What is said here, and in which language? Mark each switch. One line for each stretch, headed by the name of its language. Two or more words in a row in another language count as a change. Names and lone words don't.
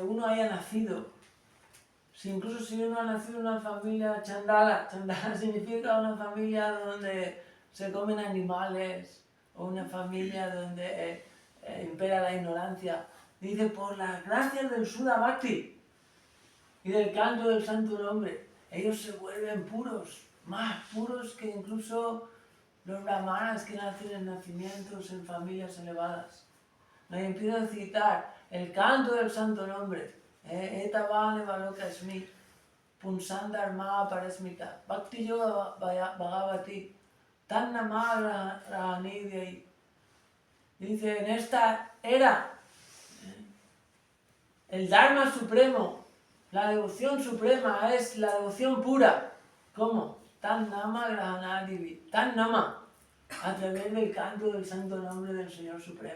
Spanish: uno haya nacido, incluso si uno ha nacido en una familia chandala significa una familia donde se comen animales, o una familia donde impera la ignorancia, dice, por las gracias del
Sanskrit: Sudha Bhakti
Spanish: y del canto del santo nombre, ellos se vuelven puros, más puros que incluso los brahmanas que nacen en nacimientos en familias elevadas. Me empiezo a citar el canto del santo nombre,
Sanskrit: Etavane Balokasmi, Punsandharma Parasmita, Bhakti Yoga Bhagavati, Tannama Rahanidhyai.
Spanish: Dice, en esta era, el Dharma supremo, la devoción suprema es la devoción pura. ¿Cómo?
Sanskrit: Tannama Rahanadivi, Tannama,
Spanish: a través del canto del santo nombre del Señor Supremo.